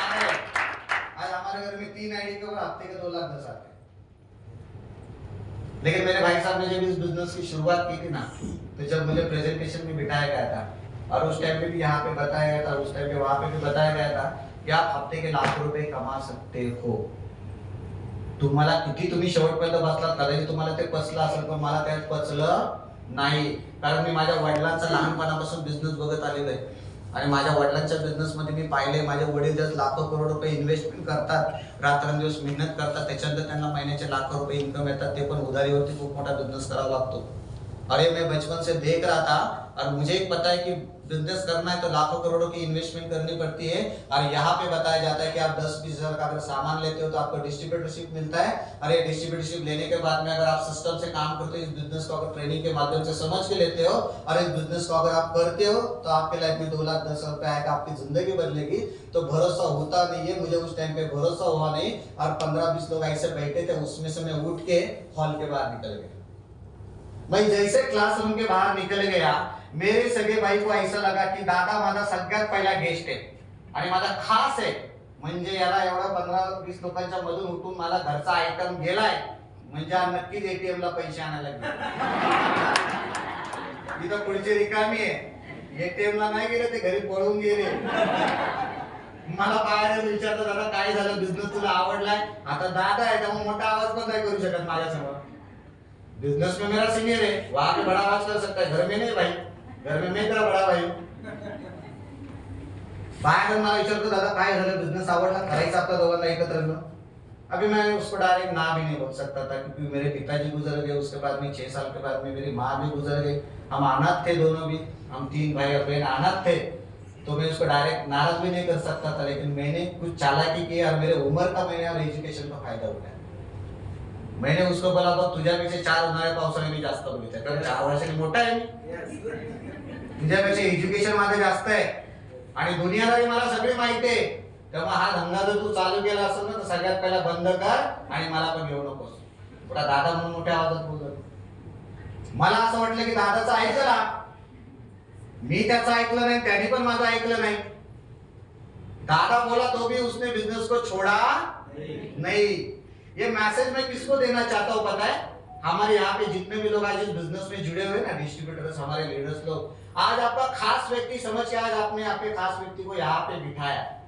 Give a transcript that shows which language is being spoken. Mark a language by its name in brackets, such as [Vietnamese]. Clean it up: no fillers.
[Hindi] आज हमारे घर में 3 आईडी के ऊपर हफ्ते के 2,10,000 आते हैं। लेकिन मेरे भाई साहब ने जब इस बिजनेस की शुरुआत की थी ना, तो जब मुझे प्रेजेंटेशन में बिठाया गया था और उस टाइम पे भी यहाँ पे बताया गया था, उस टाइम पे वहां पे भी बताया गया था कि आप हफ्ते के लाखों रुपए कमा सकते हो। [Marathi] तुम्हाला किती तुम्ही शेवटपर्यंत बसलात, कदाचित तुम्हाला ते पचलं असेल, पण मला त्यात पचलं नाही, कारण मी माझ्या वडिलांचा लहानपणापासून बिझनेस बघत आलेलो आहे आणि माझ्या वडिलांच्या बिझनेस मध्ये मी पाहिले माझे वडील जर लाखो करोड रुपये इन्व्हेस्टमेंट करतात, रात्रंदिवस मेहनत करतात, त्याच्यानंतर त्यांना महिन्याचे लाखो रुपये इन्कम येतात, ते पण उधारीवरती खूप मोठा बिझनेस करावा लागतो। [Hindi] अरे मैं बचपन से देख रहा था और मुझे एक पता है कि बिजनेस करना है तो लाखों करोड़ों की इन्वेस्टमेंट करनी पड़ती है। और यहाँ पे बताया जाता है कि आप 10-20 हजार का अगर सामान लेते हो तो आपको डिस्ट्रीब्यूटरशिप मिलता है, और ये डिस्ट्रीब्यूटरशिप लेने के बाद में अगर आप सिस्टम से काम करते हो, इस बिजनेस को अगर ट्रेनिंग के माध्यम से समझ के लेते हो और इस बिजनेस को अगर आप करते हो तो आपके लाइफ में 2,10,000 रुपए आएगा, आपकी जिंदगी बदलेगी। तो भरोसा होता नहीं है, मुझे उस टाइम पे भरोसा हुआ नहीं और 15-20 लोग ऐसे बैठे थे, उसमें से मैं उठ के हॉल के बाहर निकल गया। मैं जैसे क्लासरूम के बाहर निकल गया, [Marathi] मेरे सगळे भाई को ऐसा लगा की दादा माझा सगळ्यात पहिला गेस्ट आहे आणि माझा खास आहे, म्हणजे याला एवढा 15-20 लोकांच्या मधून उठून मला घरचा आयटम गेलाय, म्हणजे नक्कीच एटीएम ला पैसे आणायला लागले। इथं पुढची रिकामी आहे, एटीएम ला नाही गेले, ते घरी पळून गेले। मला बाहेर विचारतात दादा काय झालं, बिझनेस तुला आवडलाय? आता दादा आहे त्यामुळे मोठा आवाज पण नाही करू शकत माझ्या समोर, [Hindi] बिजनेस में मेरा सीनियर है, वहां पे बड़ा आवाज कर सकता है, घर में नहीं भाई, घर में मैं तेरा बड़ा भाई हूं। [Marathi] बाहर मला विचारतो दादा काय झालं, बिजनेस आवडला, करायचं आपल्या दोघांना एकत्र मिळून? [Hindi] अभी मैं उसको डायरेक्ट ना भी नहीं बोल सकता था क्योंकि मेरे पिताजी गुजर गए, उसके बाद में 6 साल के बाद में मेरी माँ भी गुजर गई, हम अनाथ थे दोनों भी, हम 3 भाई और बहन अनाथ थे, तो मैं उसको डायरेक्ट नाराज भी नहीं कर सकता था। लेकिन मैंने कुछ चालाकी की और मेरे उम्र का मैंने और एजुकेशन का फायदा उठाया। [Marathi] मैंने उसको बोला बघ तुझ्यापेक्षा 4 उन्हाळ्या पावसाने मी जास्त बघितलं, कारण 4 वर्षांनी मोठा आहे, तुझ्यापेक्षा एज्युकेशन माझं जास्त आहे आणि दुनियादारी मला सगळी माहिती आहे, तेव्हा हा धंदा जर तू चालू केला असेल ना तर सगळ्यात पहिला बंद कर आणि मला पण घेऊ नकोस। थोडा दादा म्हणून मोठ्या आवाजात बोलतो। मला असं वाटलं की दादाचं ऐकला, मी त्याचं ऐकलं नाही, त्याने पण माझं ऐकलं नाही। [Hindi] दादा बोला तो भी उसने बिजनेस को छोड़ा नहीं। ये मैसेज मैं किसको देना चाहता हूँ पता है? हमारे यहाँ पे जितने भी लोग आज इस बिजनेस में जुड़े हुए ना, डिस्ट्रीब्यूटर्स, हमारे लीडर्स लोग, आज आपका खास व्यक्ति समझ के आज आपने आपके खास व्यक्ति को यहाँ पे बिठाया।